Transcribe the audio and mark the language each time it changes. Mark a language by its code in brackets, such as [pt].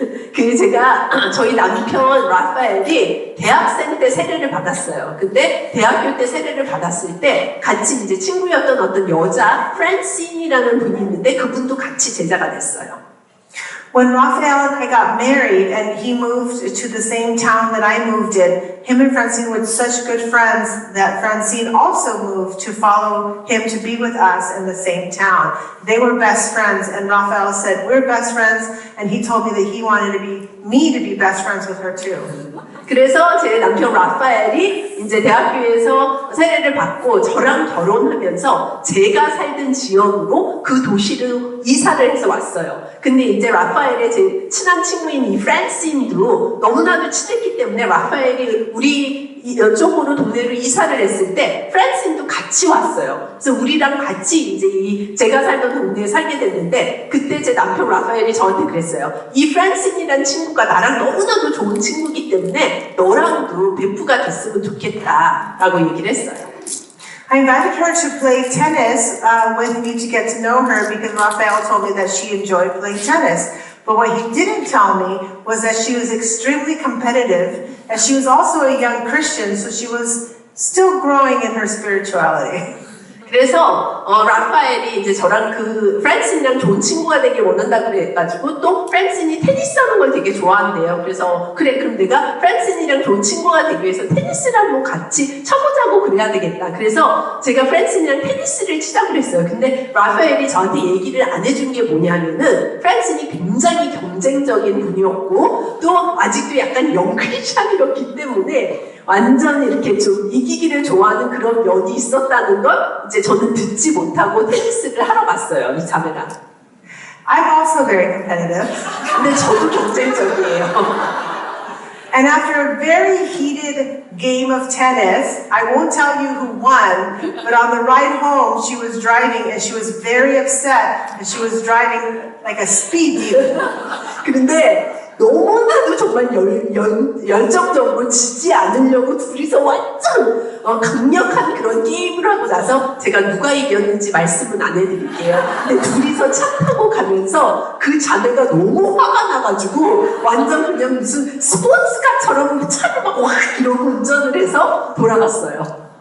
[ko] 그 제가 저희 남편 라파엘이 대학생 때 세례를 받았어요. 근데 대학교 때 세례를 받았을 때 같이 이제 친구였던 어떤 여자 프란신이라는 분이 있는데 그분도 같이 제자가 됐어요. [en] When Raphael and I got married and he moved to the same town that I moved in, him and Francine were such good friends that Francine also moved to follow him to be with us in the same town. They were best friends, and Raphael said, we're best friends, and he told me that he wanted me to be best friends with her too. [ko] 그래서 제 남편 라파엘이 이제 대학교에서 세례를 받고 저랑 결혼하면서 제가 살던 지역으로 그 도시로 이사를 해서 왔어요. 근데 이제 라파엘의 제 친한 친구인 이 프란신도 너무나도 친했기 때문에 라파엘이 우리 이쪽으로 동네로 이사를 했을 때 프란신도 같이 왔어요. 그래서 우리랑 같이 이제 제가 살던 동네에 살게 됐는데 그때 제 남편 라파엘이 저한테 그랬어요. 이 프란신이란 친구가 나랑 너무나도 좋은 친구이기 때문에 너랑도 베프가 됐으면 좋겠다라고 얘기를 했어요. [en] I invited her to play tennis with me to get to know her because Raphael told me that she enjoyed playing tennis. But what he didn't tell me was that she was extremely competitive and she was also a young Christian, so she was still growing in her spirituality. [ko] 그래서 라파엘이 이제 저랑 그 프란신이랑 좋은 친구가 되길 원한다 그래가지고 또 프란신이 테니스 하는 걸 되게 좋아한대요. 그래서 그래 그럼 내가 프란신이랑 좋은 친구가 되기 위해서 테니스를 한번 같이 쳐보자고 그래야 되겠다. 그래서 제가 프란신이랑 테니스를 치자고 그랬어요. 근데 라파엘이 저한테 얘기를 안 해준 게 뭐냐면은 프란신이 굉장히 경쟁적인 분이었고 또 아직도 약간 영크리스찬이었기 때문에 완전히 이렇게 좀 이기기를 좋아하는 그런 면이 있었다는 걸 이제 저는 듣지 못하고 테니스를 하러 갔어요, 이 자매랑. [en] I'm also very competitive. [ko] 근데 저도 경쟁적이에요. [en] And after a very heated game of tennis, I won't tell you who won, but on the ride home, she was driving and she was very upset and she was driving like a speed demon. [ko] 그런데 너무나도 정말 열정적으로 지지 않으려고 둘이서 완전 강력한 그런 게임을 하고 나서 제가 누가 이겼는지 말씀은 안 해드릴게요. 근데 둘이서 차 타고 가면서 그 자매가 너무 화가 나가지고 완전 그냥 무슨 스포츠카처럼 차를 막 와 이러고 운전을 해서 돌아갔어요.